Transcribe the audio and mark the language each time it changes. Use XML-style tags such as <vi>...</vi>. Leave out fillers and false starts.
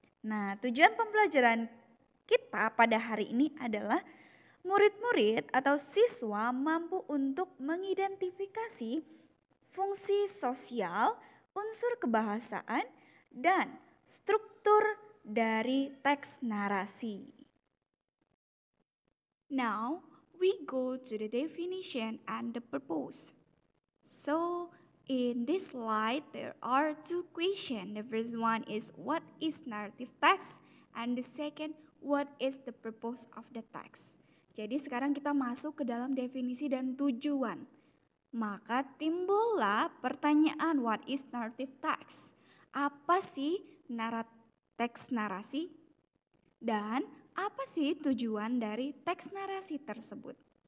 <id>Nah, tujuan pembelajaran kita pada hari ini adalah murid-murid atau siswa mampu untuk mengidentifikasi fungsi sosial, unsur kebahasaan, dan struktur dari teks narasi.</id> <en>Now, we go to the definition and the purpose. So, in this slide, there are two questions. The first one is, what is narrative text? And the second, what is the purpose of the text?</en> <id>Jadi sekarang kita masuk ke dalam definisi dan tujuan. Maka timbullah pertanyaan,</id> <en>what is narrative text?</en> <id>Apa sih teks narasi? Dan apa sih tujuan dari teks narasi tersebut?</id>